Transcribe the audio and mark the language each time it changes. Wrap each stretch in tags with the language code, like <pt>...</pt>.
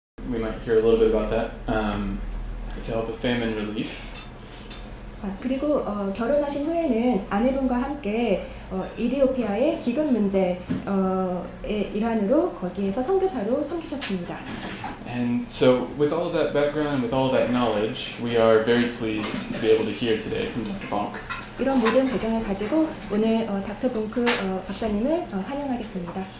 <en>we might hear a little bit about that to help with famine relief.</en> <ko>그리고 결혼하신 후에는 아내분과 함께 이디오피아의 기근 문제의 일환으로 거기에서 선교사로 섬기셨습니다.</ko> <en>And so with all of that background, with all of that knowledge, we are very pleased to be able to hear today from Dr. Bonk.</en> <ko>이런 모든 배경을 가지고 오늘 닥터 봉크 박사님을 환영하겠습니다.</ko>